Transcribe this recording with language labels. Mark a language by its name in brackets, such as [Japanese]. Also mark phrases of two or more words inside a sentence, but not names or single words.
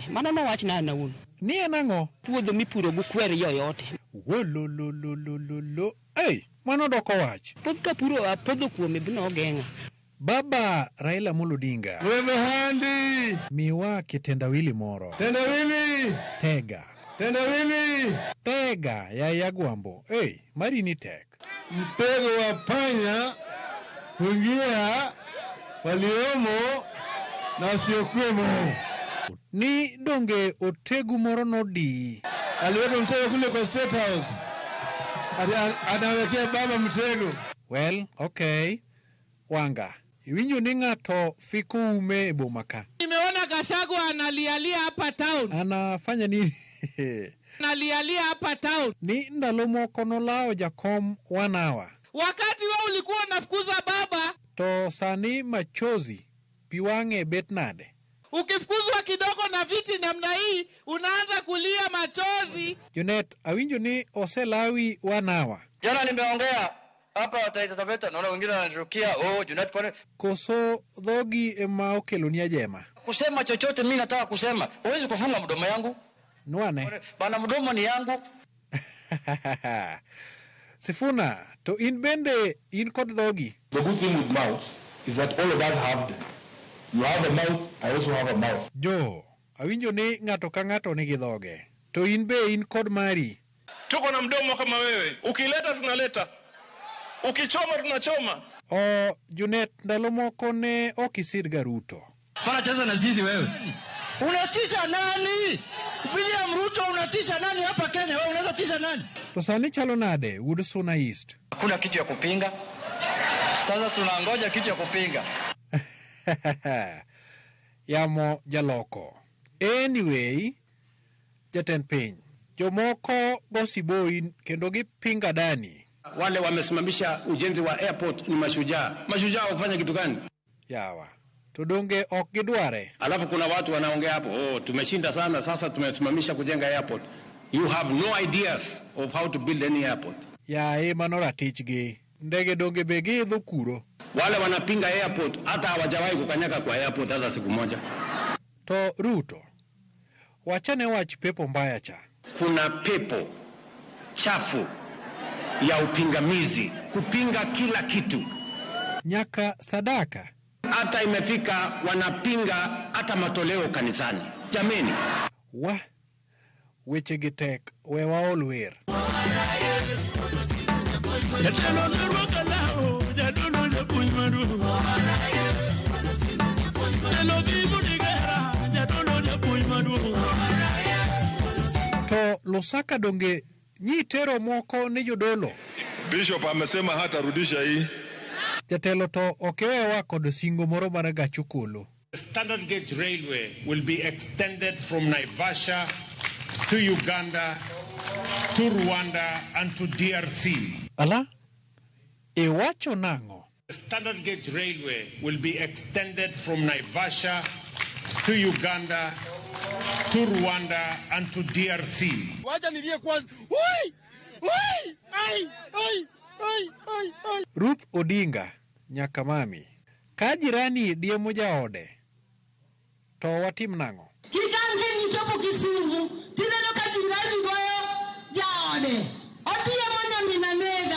[Luo (Kenya and Tanzania)] Mano no wach na nawuon. Ni en ang'o? Puodho mipuro gi kwer yoyote. Wolololololo. Mano doko wach. Puodho ka puro puodho kuome bino geng'a. Baba Raila Amolo Odinga. Webe handi. Miwa kitendawili moro. [Swahili] Tendawili. Tega. Tendawili. Tega ya Yagwambo. [Luo (Kenya and Tanzania)] Mari ni tek. [Swahili] Mtego wa panya kuingia waliomo na wasiokuwemo. [Luo (Kenya and Tanzania)] Ni donge otegu moro nodi. [Swahili] Aliweka mtego kule kwa State House. Anawekea baba mtego. [English] Well, [Luo (Kenya and Tanzania)] okay. Wanga. Iwinjo ni ng'ato fiko ume e boma ka. [Swahili] Nimeona Gachagua analialia hapa town. Anafanya nini? Analialia hapa town. [Luo (Kenya and Tanzania)] Ni ndalo moko nolao jakom 1 hour. [Swahili] Wakati wewe ulikuwa unafukuza baba. [Luo (Kenya and Tanzania)] To sani machozi piwange bet nade. [Swahili] Ukifukuzwa kidogo na viti namna hii unaanza kulia machozi. [Luo (Kenya and Tanzania)] Junet, awinjo ni oselawi 1 hour. [Swahili] Jana nimeongea hapa Taita Taveta, naona wengine wananirukia Junet kwa [Luo (Kenya and Tanzania)] koso dhogi ema okelo ni ajema. [Swahili] Kusema chochote mimi nataka kusema. Huwezi kufunga mdomo yangu. [Luo (Kenya and Tanzania)] Nwane. [Swahili] Bana mdomo ni yangu. [Luo (Kenya and Tanzania)] Sifuna, to in bende in kod dhogi. [English] The good thing with mouth is that all of us have them. You have a mouth, I also have a mouth. [Luo (Kenya and Tanzania)] Jo, awinjo ni ng'ato ka ng'ato nigi dhoge. To in be in kod mari. [Swahili] Tuko na mdomo kama wewe. Ukileta tunaleta. Ukichoma tunachoma. [Luo (Kenya and Tanzania)] Junet, ndalo moko ne okisirga Ruto. [Swahili] Para cheza na sisi wewe. Unatisha nani? William Ruto unatisha nani hapa Kenya? Wewe unaweza tisha nani? [Luo (Kenya and Tanzania)] To sani chalo nade Wood Suna East. [Swahili] Hakuna kitu ya kupinga. Sasa tunangoja kitu ya kupinga. [Luo (Kenya and Tanzania)] Yamo jaloko. Anyway, Jatend piny. Jomoko gosiboin kendo gipinga dani. [Swahili] Wale wamesimamisha ujenzi wa airport ni mashujaa. Mashujaa wafanya kitu gani? [Luo (Kenya and Tanzania)] Yawa. Tudonge ok gidware. [Swahili] Alafu kuna watu wanaongea hapo, tumeshinda sana sasa tumesimamisha kujenga airport. [English] You have no ideas of how to build any airport. [Luo (Kenya and Tanzania)] Manora tichgi. Ndege donge begi idho kuro. [Swahili] Wale wanapinga airport hata hawajawahi kukanyaka kwa airport hata siku moja. [Luo (Kenya and Tanzania)] To Ruto. Wachane wach [Swahili] pepo mbaya [Luo (Kenya and Tanzania)] cha. [Swahili] Kuna pepo chafu ya upingamizi kupinga kila kitu. [Luo (Kenya and Tanzania)] Nyaka sadaka. [Swahili] Hata imefika wanapinga hata matoleo kanisani. Jameni. [Luo (Kenya and Tanzania)] Weche gitek wewa olwer. To Lusaka donge nyitero moko ni jodolo. [Swahili] Bishop amesema hata rudisha hii. [Luo (Kenya and Tanzania)] Jatelo to okewewa kod singo moro mar gach okolo. [English] The Standard Gauge Railway will be extended from Naivasha to Uganda, to Rwanda and to DRC. [Luo (Kenya and Tanzania)] Ala? Iwacho nang'o? [English] The Standard Gauge Railway will be extended from Naivasha to Uganda, to Rwanda and to DRC. [Swahili] Wacha nilie kwanza. Ui! [Luo (Kenya and Tanzania)] Ruth Odinga nyaka mami. Ka jirani diemo jaode, to watim nang'o? Kikange nichopo Kisumu, tineno ka jirani goyo jaode. Odiemo nyamina nega.